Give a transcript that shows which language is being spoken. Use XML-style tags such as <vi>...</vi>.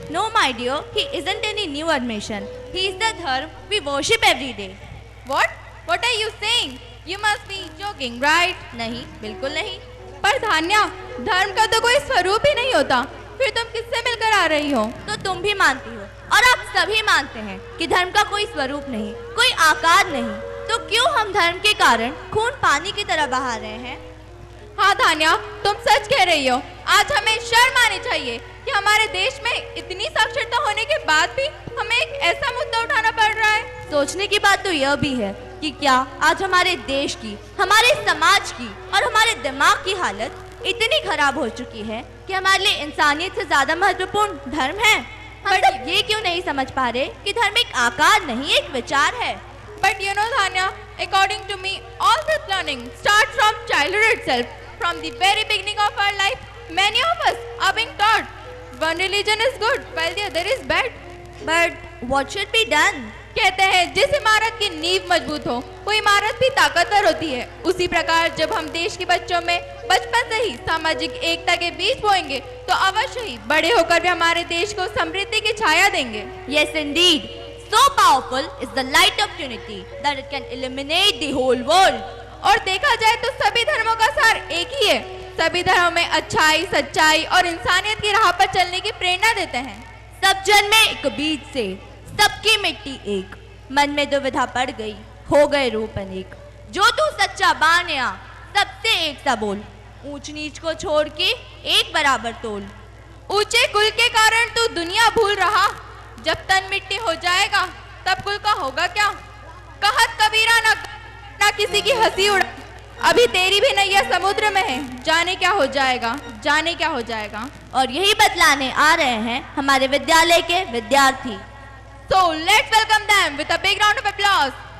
<en>No, my dear, he isn't any new admission. He is the Dharm we worship every day. What? What are you saying? You must be joking, right?</en> <hi>नहीं, बिल्कुल नहीं। पर धान्या, धर्म का तो कोई स्वरूप ही नहीं होता, फिर तुम किससे मिलकर आ रही हो? तो तुम भी मानती हो और आप सभी मानते हैं कि धर्म का कोई स्वरूप नहीं, कोई आकार नहीं, तो क्यों हम धर्म के कारण खून पानी की तरह बहा रहे हैं? हाँ धान्या, तुम सच कह रही हो। आज हमें शर्म आनी चाहिए कि हमारे देश में इतनी साक्षरता होने के बाद भी हमें एक ऐसा मुद्दा उठाना पड़ रहा है। सोचने की बात तो यह भी है कि क्या आज हमारे देश की, हमारे समाज की और हमारे दिमाग की हालत इतनी खराब हो चुकी है कि हमारे लिए इंसानियत से ज्यादा महत्वपूर्ण धर्म है। हम सब ये क्यों नहीं समझ पा रहे कि धर्म एक आकार नहीं, एक विचार है।</hi> <en>But you know Dhanya, according to me, all this learning starts from childhood itself. From the very beginning of our life, many of us are being taught one religion is good while the other is bad. But what should be done?</en> <hi>कहते हैं जिस इमारत की नींव मजबूत हो वो इमारत भी ताकतवर होती है। उसी प्रकार जब हम देश के बच्चों में बचपन से ही सामाजिक एकता के बीज बोएंगे तो अवश्य ही बड़े होकर भी हमारे देश को समृद्धि की छाया देंगे।</hi> <en>Yes, indeed. So powerful is the light of unity that it can illuminate the whole world.</en> <hi>और देखा जाए तो सभी धर्मों का सार एक ही है। सभी धर्मों में अच्छाई, सच्चाई और इंसानियत की राह पर चलने की प्रेरणा देते हैं। सब जन्मे एक बीज से, सबकी मिट्टी एक, मन में दुविधा पड़ गई, हो गए रूप अनेक। जो तू सच्चा बान्या, सबसे एक सा बोल, ऊंच नीच को छोड़ के एक बराबर तोल। ऊंचे कुल के कारण तू दुनिया भूल रहा, जब तन मिट्टी हो जाएगा तब कुल का होगा क्या? कहत कबीरा ना किसी की हंसी उड़ा, अभी तेरी भी नैया समुद्र में है, जाने क्या हो जाएगा, जाने क्या हो जाएगा। और यही बतलाने आ रहे हैं हमारे विद्यालय के विद्यार्थी।</hi> <en>So let's welcome them with a big round of applause.</en>